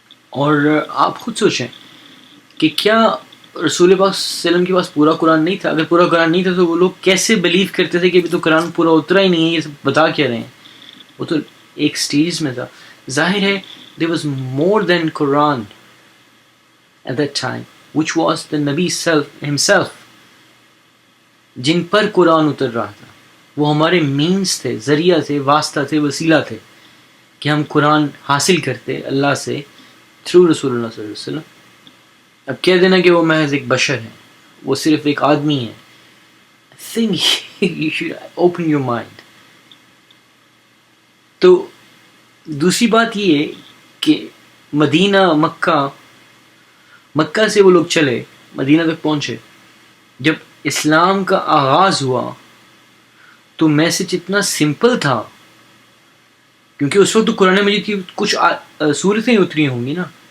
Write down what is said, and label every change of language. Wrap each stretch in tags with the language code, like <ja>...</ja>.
<ur>اور آپ خود سوچیں کہ کیا رسول اللہ صلی اللہ علیہ وسلم کے پاس پورا قرآن نہیں تھا؟ اگر پورا قرآن نہیں تھا تو وہ لوگ کیسے بلیو کرتے تھے کہ ابھی تو قرآن پورا اترا ہی نہیں ہے, یہ سب بتا کیا رہے ہیں؟ وہ تو ایک سٹیج میں تھا. ظاہر ہے</ur> <en>there was more than Quran at that time, which was the Nabi himself,</en> <ur>جن پر قرآن اتر رہا تھا. وہ ہمارے مینز تھے, ذریعہ تھے, واسطہ تھے, وسیلہ تھے کہ ہم قرآن حاصل کرتے اللہ سے تھرو رسول اللہ صلی اللہ علیہ وسلم. اب کہہ دینا کہ وہ محض ایک بشر ہیں, وہ صرف ایک آدمی ہے.</ur> <en>I think you should open your mind.</en> <ur>تو دوسری بات یہ ہے کہ مدینہ مکہ سے وہ لوگ چلے, مدینہ تک پہنچے. جب اسلام کا آغاز ہوا تو میسج اتنا سمپل تھا, کیونکہ اس وقت تو قرآن مجید کی کچھ صورتیں اتری ہوں گی نا.</ur>